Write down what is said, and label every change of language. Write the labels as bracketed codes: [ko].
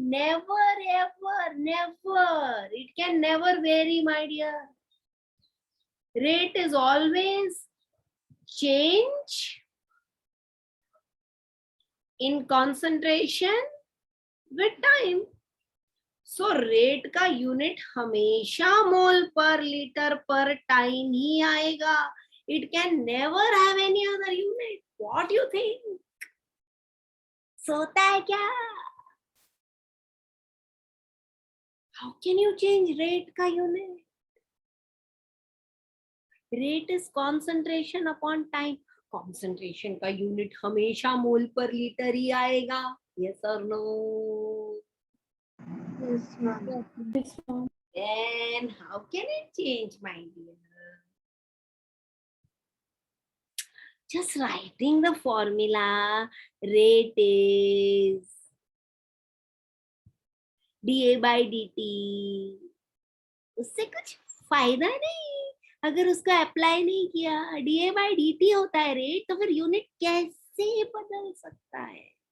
[en] Never, ever, never. It can never vary, my dear. Rate is always change in concentration with time. [hi] So rate का unit हमेशा मोल पर litre पर time ही आएगा. [en] It can never have any other unit. What do you think? [hi] सोता है क्या? [en] How can you change rate का unit? Rate is concentration upon time. [hi] Concentration का यूनिट हमेशा मोल पर लीटर ही आएगा. [en] Yes और no? Yes, ma'am. Yes, ma'am. Then how can it change, my dear? Just writing the formula, rate is dA by dt. [hi] उससे कुछ फायदा नहीं अगर उसको अप्लाई नहीं किया. dA by dt होता है रेट, तो फिर यूनिट कैसे बदल सकता है?